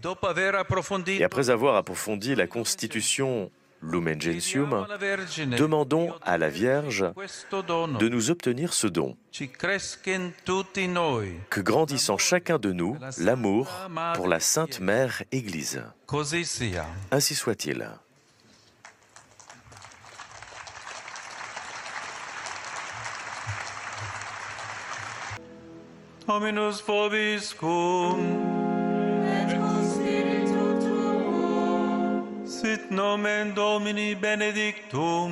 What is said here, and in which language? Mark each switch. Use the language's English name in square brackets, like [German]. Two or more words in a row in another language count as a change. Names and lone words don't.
[French] Et après avoir approfondi la constitution Lumen Gentium, demandons à la Vierge de nous obtenir ce don. Que grandisse en chacun de nous l'amour pour la Sainte Mère Église. Ainsi soit-il. [Latin] Dominus vobiscum. Sit nomen Domini benedictum.